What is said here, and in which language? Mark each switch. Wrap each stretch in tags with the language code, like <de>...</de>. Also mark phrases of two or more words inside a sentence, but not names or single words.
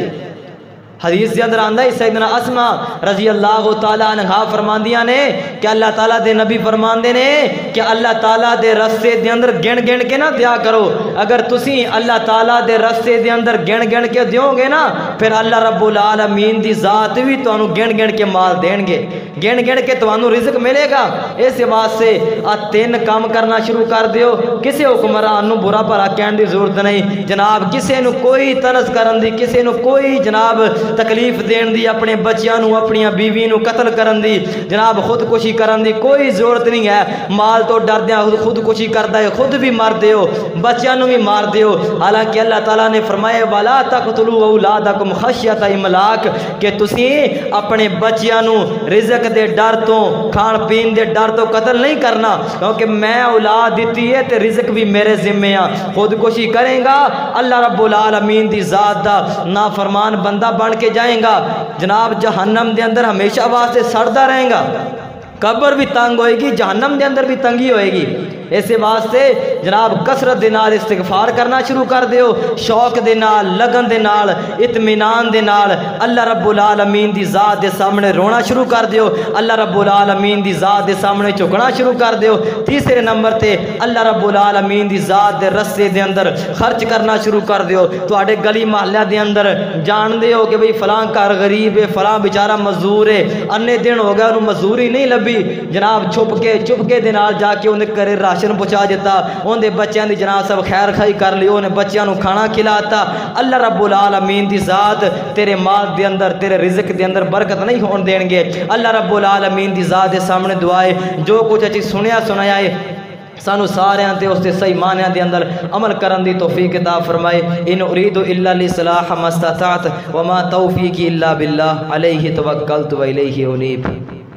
<pa>حدیث کے اندر آندا ہے سیدنا اسما</pa> <ar>رضی اللہ تعالیٰ عنہا</ar> <pa>فرماندیاں نے کہ اللہ تعالیٰ دے نبی فرماندے نے کہ اللہ تعالیٰ دے رستے دے اندر گن گن کے نہ دیا کرو، اگر تسی اللہ تعالیٰ دے رستے دے اندر گن گن کے دیو گے نا پھر اللہ رب العالمین دی ذات بھی تو انہوں گن گن کے مال دین گے، گن گن کے تو انہوں رزق ملے گا۔ اس واسطے 3 کام کرنا شروع کر دیو، کسے حکمران نو برا بھلا کہن دی ضرورت نہیں جناب، کسے نو کوئی تنز کرن دی، کسے نو کوئی جناب تکلیف دین دی، اپنے بچیاں نو اپنی بیوی نو قتل کرن دی جناب خودکشی کرن دی کوئی ضرورت نہیں ہے۔ مال تو ڈر دیا خودکشی کردا ہے، خود بھی مار دیو، بچیاں نو بھی مار دیو۔ حالانکہ اللہ تعالیٰ نے فرمایا</pa> <ar>وَلَا تَقْتُلُوا أَوْلَادَكُمْ خَشْيَةَ إِمْلَاقٍ</ar> <pa>کہ تسی اپنے بچیاں نو رزق دے ڈر تو، کھان پین دے ڈر تو قتل نہیں کرنا، کیونکہ میں اولاد دیتی ہے تے رزق بھی میرے ذمے آ۔ خودکشی کریں گا اللہ رب العالمین دی ذات دا نافرمان بندہ بن کے جائیں گا، جناب جہنم دے اندر ہمیشہ واسطے سڑدا رہیں گا۔ قبر بھی تنگ ہوئے گی، جہنم دے اندر بھی تنگی ہوئے گی۔ ایسے واسطے جناب کثرت دے نال استغفار کرنا شروع کر دیو، شوق دے نال، لگن دے نال، اطمینان دے نال اللہ رب العالمین دی ذات دے سامنے رونا شروع کر دیو، اللہ رب العالمین دی ذات دے سامنے جھکنا شروع کر دیو۔ تیسرے نمبر تے اللہ رب العالمین دی ذات دے رستے دے اندر خرچ کرنا شروع کر دیو۔ تواڈے گلی محلہ دے اندر جان دے ہو کہ بھئی فلاں کار غریب ہے، فلاں بیچارہ مزدور ہے، انے دن ہو گیا انہوں مزدوری نہیں لبھی، جناب چھپ کے دے نال جا کے انہیں کرے راشن پہنچا دیتا، ان دے بچیاں دی جناب سب خیر خائی کر لی، انہیں بچیاں نو کھانا کھلاتا۔ اللہ رب العالمین دی ذات تیرے مال دے اندر، تیرے رزق دے اندر برکت نہیں ہون دین گے۔ اللہ رب العالمین دی ذات دے سامنے دعائے جو کچھ اچھی سنیا سنایا ہے سانو سارے تے اس دے صحیح معنی دے اندر عمل کرن دی توفیق عطا فرمائے۔</pa> <ar>ان اريد الا الاصلاح ما استطعت وما توفیقی الا باللہ علیہ توکلت و الیہ انیب۔</ar>